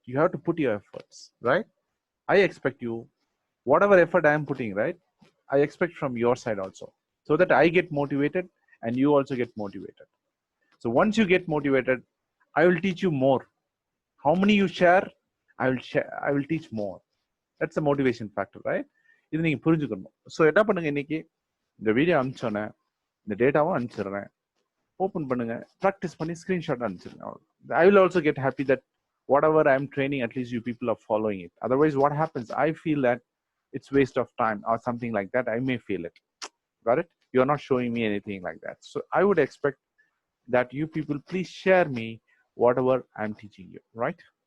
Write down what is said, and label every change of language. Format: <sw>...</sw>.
<en>You have to put your efforts, right? I expect you, whatever effort I am putting, right? I expect from your side also, so that I get motivated and you also get motivated. So once you get motivated, I will teach you more. How many you share, I will teach more. That's a motivation factor, right?</en> <ta>இது நீங்க புரிஞ்சுக்கணும். So என்ன பண்ணுங்க, இன்னைக்கு இந்த video அனுப்பிச்சோன்னே இந்த டேட்டாவும் அனுப்பிச்சிடுறேன். Open பண்ணுங்க, ப்ராக்டிஸ் பண்ணி screenshot அனுப்பிச்சிருங்க.</ta> <en>I will also get happy that whatever I'm training, at least you people are following it. Otherwise, what happens? I feel that it's waste of time or something like that. I may feel it. Got it? You're not showing me anything like that. So I would expect that you people please share me whatever I'm teaching you, right?</en>